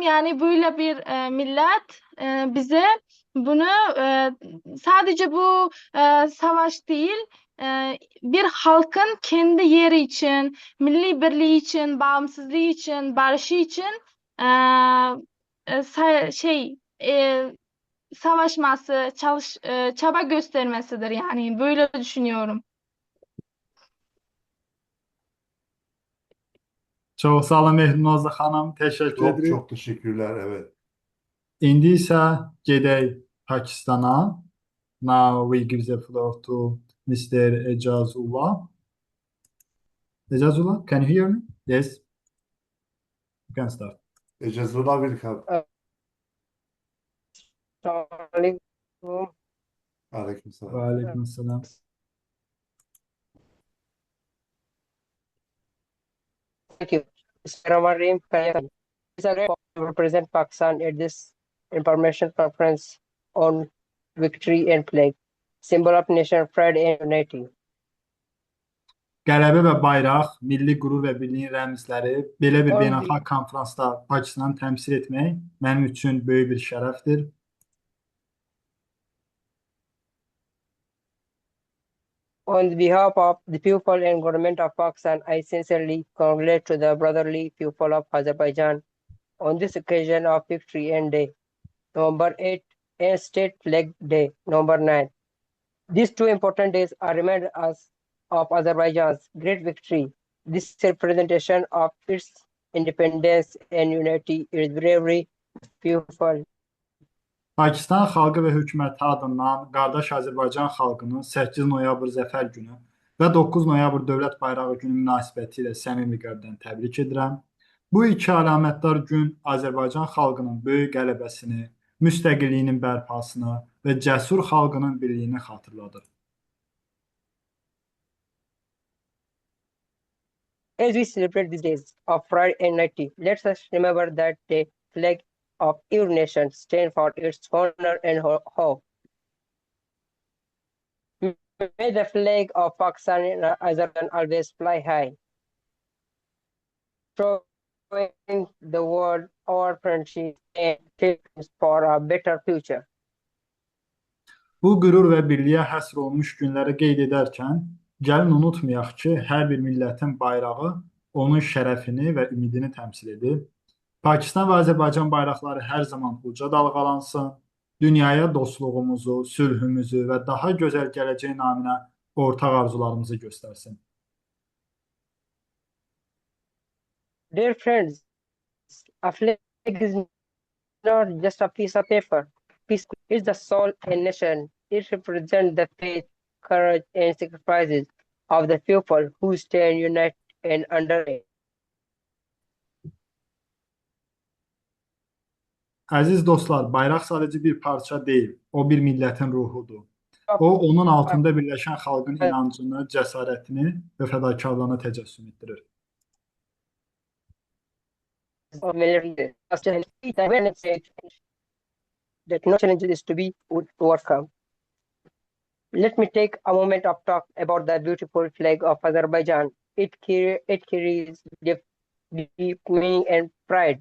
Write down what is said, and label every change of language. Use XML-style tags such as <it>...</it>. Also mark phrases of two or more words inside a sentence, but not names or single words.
<tr>Yani böyle bir millet bize bunu sadece bu savaş değil, bir halkın kendi yeri için, milli birliği için, bağımsızlığı için, barışı için savaşması, çaba göstermesidir. Yani böyle düşünüyorum.</tr> <az>Çox sağ olun Mehrunoza xanım, təşəkkür</az> <tr>Çok</tr> <az>edirik.</az> <tr>çok teşekkürler. Evet.</tr> <az>İndi isə gedək Pakistana.</az> <en>Now we give the floor to Mr. Ecazullah. Ecazullah, can you hear me? Yes, you can start. Ecazullah welcome.</en> <tr>Aleykümselam. Ve aleykümselam.</tr> <en>Thank you. Bismillahirrahmanirrahim. It's a great honor to represent Pakistan at this information conference on victory and flag, symbol of nation pride and unity.</en> <az>Qələbə və bayraq, milli qürur və birliyin rəmzləri belə bir</az> <en>On</en> <az>beynəlxalq konfransda Pakistanı təmsil etmək mənim üçün böyük bir şərəfdir.</az> <en>On behalf of the people and government of Pakistan, I sincerely congratulate to the brotherly people of Azerbaijan on this occasion of Victory and Day, November 8, and State Flag Day, November 9. These two important days are remind us of Azerbaijan's great victory. This representation of its independence and unity is very beautiful.</en> <az>Pakistan xalqı və hökuməti adından qardaş Azərbaycan xalqının 8 noyabr Zəfər günü və 9 noyabr Dövlət Bayrağı günü münasibətilə səmimi qəlbdən təbrik edirəm. Bu iki əlamətdar gün Azərbaycan xalqının böyük qələbəsini, müstəqilliyinin bərpasını və cəsur xalqının birliyini xatırladır.</az> <en>As we celebrate these days of pride and unity, let us remember that the flag of your nation stand for its honor and hope. May the flag of Pakistan and Azerbaijan always fly high, showing the world our friendship and dreams for a better future.</en> <az>Bu qürur və birliyə həsr olmuş günləri qeyd edərkən, gəlin unutmayaq ki, hər bir millətin bayrağı onun şərəfini və ümidini təmsil edir. Pakistan və Azərbaycan bayraqları hər zaman uca dalğalansın, dünyaya dostluğumuzu, sülhümüzü və daha gözəl gələcək naminə ortaq arzularımızı göstərsin.</az> <en>Dear friends, a flag is not just a piece of paper. Peace is the soul and nation. It represents the faith, courage, and sacrifices of the people who stand united and under it.</en> <az>Əziz dostlar, bayraq sadəcə bir parça deyil, o bir millətin ruhudur. O, onun altında birləşən xalqın inancını, cəsarətini və fədakarlığını təcəssüm etdirir.</az> <en>Of military that no challenge is to be overcome. Let me take a moment of talk about the beautiful flag of Azerbaijan. It carries deep meaning and pride.</en>